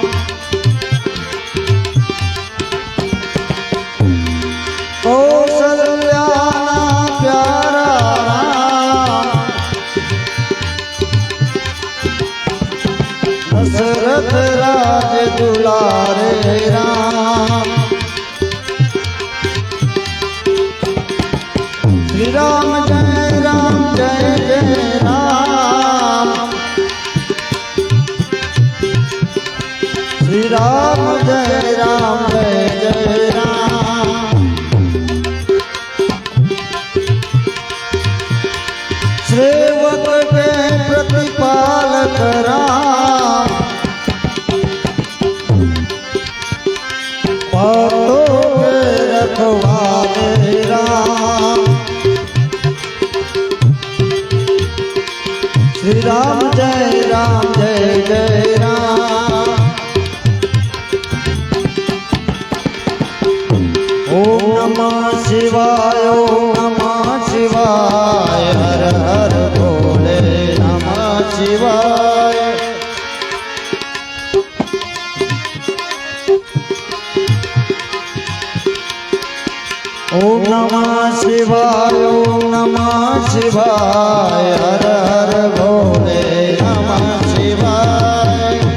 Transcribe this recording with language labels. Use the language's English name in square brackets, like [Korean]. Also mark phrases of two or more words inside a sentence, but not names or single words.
[Gujarati] કૌશલ્યાના પ્યારા રામ દશરથ રાજ દુલારે રામ શ્રી રામ જય રામ જય જય રામ શ્રી રામ જય રામ જય જય રામ [Hindi] सेवक के प्रतिपालक राम भक्तों के रखवाले राम श्री राम जय जय राम [Sanskrit] ओम नमः शिवाय ओम नमः शिवाय हर हर भोले नमः शिवाय ओम नमः शिवाय ओम नमः शिवाय हर हर भोले नमः शिवाय